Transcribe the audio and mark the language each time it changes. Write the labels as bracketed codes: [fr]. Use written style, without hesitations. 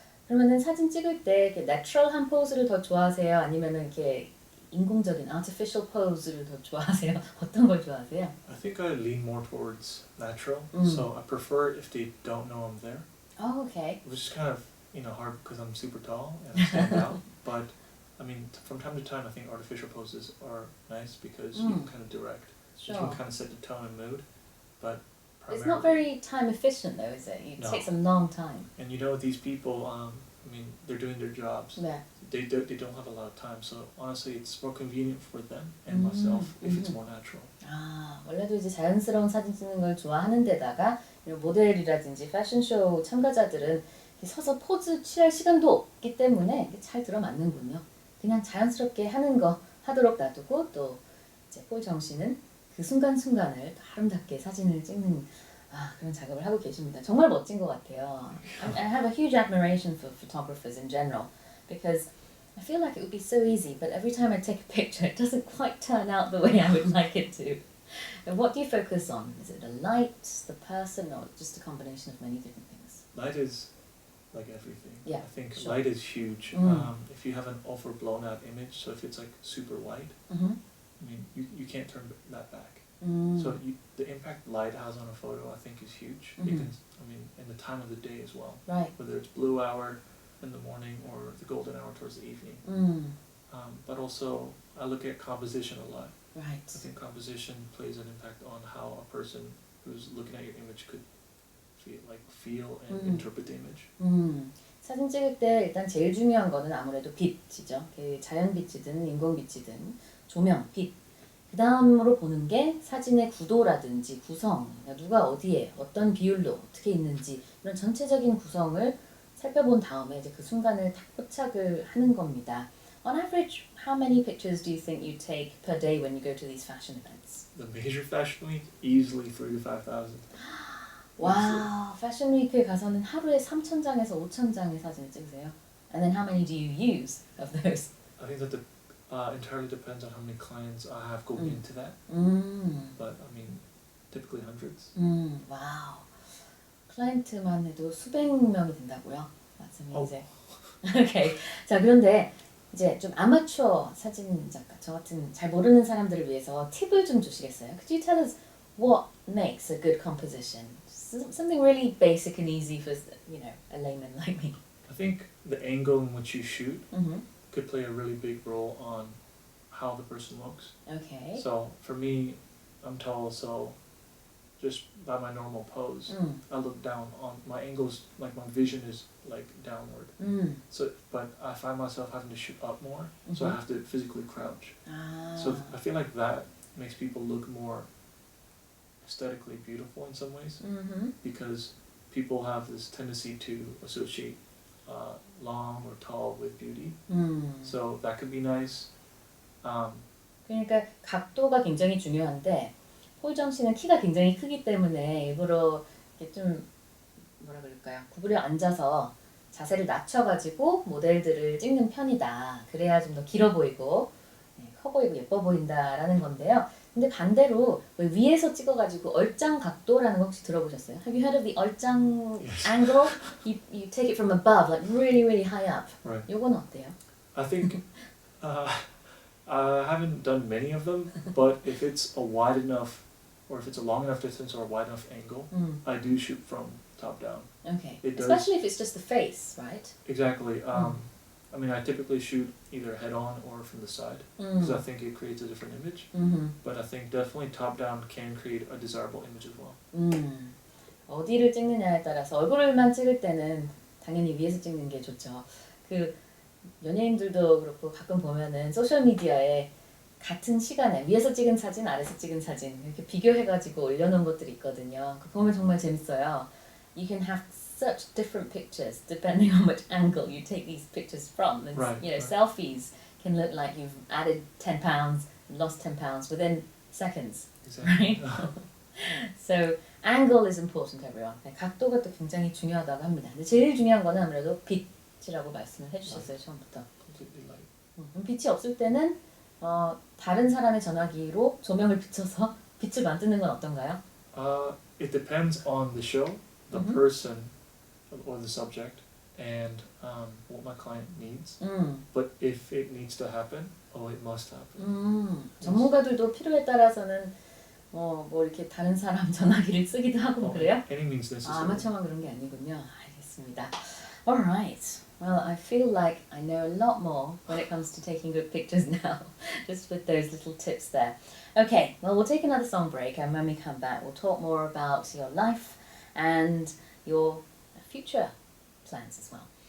[ko] 그러면은 사진 찍을 때 이렇게 내추럴한 포즈를 더 좋아하세요? 아니면은 이렇게 인공적인 [en] artificial pose [ko] 를 더 좋아하세요? 어떤 걸 좋아하세요? [en] I think I lean more towards natural, so I prefer if they don't know I'm there. Oh, okay. Which is kind of hard because I'm super tall and I stand out. But I mean, from time to time, I think artificial poses are nice because you can kind of direct. Sure. You can kind of set the tone and mood. But It's not very time efficient though, is it? It No. takes a long time. And these people, I mean, they're doing their jobs. [ko] 네. [en] They don't have a lot of time. So honestly, it's more convenient for them and myself if it's more natural. [ko] 아, 원래도 이제 자연스러운 사진 찍는 걸 좋아하는 데다가 모델이라든지 패션쇼 참가자들은 서서 포즈 취할 시간도 없기 때문에 잘 들어맞는군요. 그냥 자연스럽게 하는 거 하도록 놔두고 또 이제 폴정 씨는 그 순간순간을 아름답게 사진을 찍는 그런 작업을 하고 계십니다. 정말 멋진 것 같아요. [en] I have a huge admiration for photographers in general because I feel like it would be so easy, but every time I take a picture, it doesn't quite turn out the way I would like it to. And what do you focus on? Is it the light, the person, or just a combination of many different things? Light is like everything. Yeah, I think sure. light is huge. If you have an overblown out image, so if it's like super white, I mean, you can't turn that back. So the impact light has on a photo, I think, is huge. Because, I mean, in the time of the day as well. Right. Whether it's blue hour in the morning or the golden hour towards the evening. But also, I look at composition a lot. Right. I think composition plays an impact on how a person who's looking at your image could feel and interpret the image. [ko] 사진 찍을 때 일단 제일 중요한 거는 아무래도 빛이죠. 그 자연 빛이든 인공 빛이든 조명, 빛. 그 다음으로 보는 게 사진의 구도라든지 구성, 누가 어디에 어떤 비율로 어떻게 있는지 이런 전체적인 구성을 살펴본 다음에 이제 그 순간을 탁 포착을 하는 겁니다. [en] On average, how many pictures do you think you take per day when you go to these fashion events? The major fashion week, easily 3,000 to 5,000. [ko] 와, 패션 위크에 가서는 하루에 3,000장에서 5,000장의 사진을 찍으세요? [en] And then how many do you use of those? I think that entirely depends on how many clients I have going into that. But I mean, typically hundreds. [ko] 와우. 클라이언트만 해도 수백 명이 된다고요? 맞으면 이제. 오케이. 자, 그런데 이제 좀 아마추어 사진 작가, 저 같은 잘 모르는 사람들을 위해서 팁을 좀 주시겠어요? [en] Could you tell us what makes a good composition? Something really basic and easy for, a layman like me. I think the angle in which you shoot could play a really big role on how the person looks. Okay. So for me, I'm tall, so just by my normal pose, I look down on my angles, like my vision is like downward. So, but I find myself having to shoot up more, so I have to physically crouch. So I feel like that makes people look more aesthetically beautiful in some ways, because people have this tendency to associate long or tall with beauty. So that could be nice. [ko] 그러니까 각도가 굉장히 중요한데 홀정 씨는 키가 굉장히 크기 때문에 일부러 이렇게 좀 뭐라 그럴까요? 구부려 앉아서 자세를 낮춰가지고 모델들을 찍는 편이다. 그래야 좀 더 길어 보이고 커 보이고 예뻐 보인다라는 건데요. 근데 반대로 왜 위에서 찍어가지고 얼짱 각도라는 거 혹시 들어보셨어요? [en] Have you heard of the 얼짱 angle? You take it from above, like really, really high up. Right. [ko] 요건 어때요? [en] I think I haven't done many of them, but if it's a wide enough, or if it's a long enough distance or a wide enough angle, I do shoot from top down. Okay. It does. Especially if it's just the face, right? Exactly. I mean, I typically shoot either head on or from the side because I think it creates a different image. But I think definitely top down can create a desirable image as well. [ko] 어디를 찍느냐에 따라서 얼굴만 찍을 때는 당연히 위에서 찍는 게 좋죠. 그 연예인들도 그렇고 가끔 보면은 소셜 미디어에 같은 시간에 위에서 찍은 사진, 아래서 찍은 사진 이렇게 비교해가지고 올려놓은 것들이 있거든요. 그거 보면 정말 재밌어요. [en] You can have such different pictures depending on which angle you take these pictures from. And, Right, you know, right. selfies can look like you've added 10 pounds, lost 10 pounds within seconds. Exactly. Right? So angle is important, everyone. [ko] 각도가 또 굉장히 중요하다고 합니다. 근데 제일 중요한 거는 아무래도 빛이라고 말씀을 해주셨어요 처음부터. [en] Completely light. [ko] 빛이 없을 때는 다른 사람의 전화기로 조명을 비춰서 빛을 만드는 건 어떤가요? [en] It depends on the show, the person, or the subject, and what my client needs. But if it needs to happen, it must happen. [ko] 전문가들도 필요에 따라서는 뭐 이렇게 다른 사람 전화기를 쓰기도 하고 그래요? [en] Any means necessary. [ko] 아마추어만 그런 게 아니군요. 알겠습니다. Alright. [en] Well, I feel like I know a lot more when it comes to taking good pictures now, just with those little tips there. Okay, well, we'll take another song break, and when we come back, we'll talk more about your life and your future plans as well.